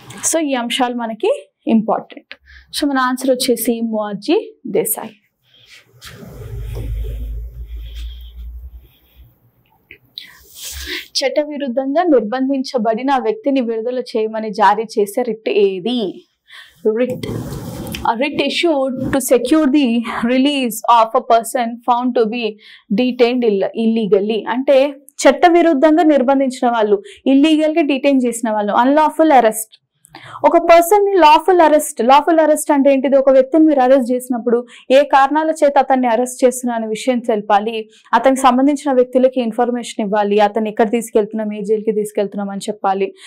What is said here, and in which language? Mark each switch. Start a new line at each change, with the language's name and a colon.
Telugu: So ఈ అంశాలు మనకి ఇంపార్టెంట్. సో మన ఆన్సర్ వచ్చేసి మొరార్జీ దేశాయ్. చట్టవిరుద్ధంగా నిర్బంధించబడిన వ్యక్తిని విడుదల చేయమని జారీ చేసే రిట్ ఏది?
English: A writ issued to secure the release of a person found to be detained illegally.
Telugu: అంటే చట్ట విరుద్ధంగా నిర్బంధించిన వాళ్ళు, ఇల్లీగల్ గా డిటైన్ చేసిన వాళ్ళు, అన్లాఫుల్ అరెస్ట్. ఒక పర్సన్ ని లాఫుల్ అరెస్ట్ అంటే ఏంటిది? ఒక వ్యక్తిని మీరు అరెస్ట్ చేసినప్పుడు ఏ కారణాల చేత అతన్ని అరెస్ట్ చేస్తున్నా అనే విషయం తెలపాలి, అతనికి సంబంధించిన వ్యక్తులకి ఇన్ఫర్మేషన్ ఇవ్వాలి, అతన్ని ఎక్కడ తీసుకెళ్తున్నాం, ఏ జైలుకి తీసుకెళ్తున్నాం అని చెప్పాలి.